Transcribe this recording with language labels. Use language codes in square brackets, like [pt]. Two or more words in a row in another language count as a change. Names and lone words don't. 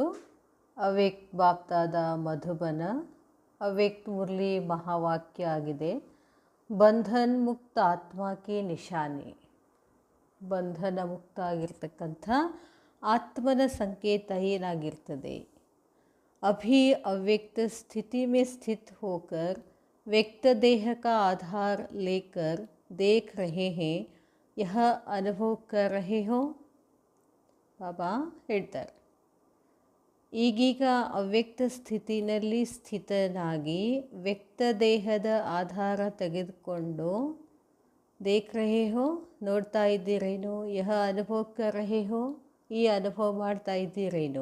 [kn] ಅವ್ಯಕ್ತ ಬಾಪ್ತಾದ ಮಧುಬನ. ಅವ್ಯಕ್ತ ಮುರಳಿ ಮಹಾವಾಕ್ಯ ಆಗಿದೆ, ಬಂಧನ್ ಮುಕ್ತ ಆತ್ಮಕ್ಕೆ ನಿಶಾನೆ. ಬಂಧನ ಮುಕ್ತ ಆಗಿರ್ತಕ್ಕಂಥ ಆತ್ಮನ ಸಂಕೇತ ಏನಾಗಿರ್ತದೆ? [hi] अभी अव्यक्त स्थिति में स्थित होकर व्यक्त देह का आधार लेकर देख रहे हैं, यह अनुभव कर रहे हो? [kn] ಬಾಬಾ ಹೇಳ್ತಾರೆ, ಈಗೀಗ ಅವ್ಯಕ್ತ ಸ್ಥಿತಿನಲ್ಲಿ ಸ್ಥಿತನಾಗಿ ವ್ಯಕ್ತ ದೇಹದ ಆಧಾರ ತೆಗೆದುಕೊಂಡು [hi] देख रहे हो, [kn] ನೋಡ್ತಾ ಇದ್ದೀರೇನೋ? [hi] यह अनुभव कर रहे हो, [kn] ಈ ಅನುಭವ ಮಾಡ್ತಾ ಇದ್ದೀರೇನೋ?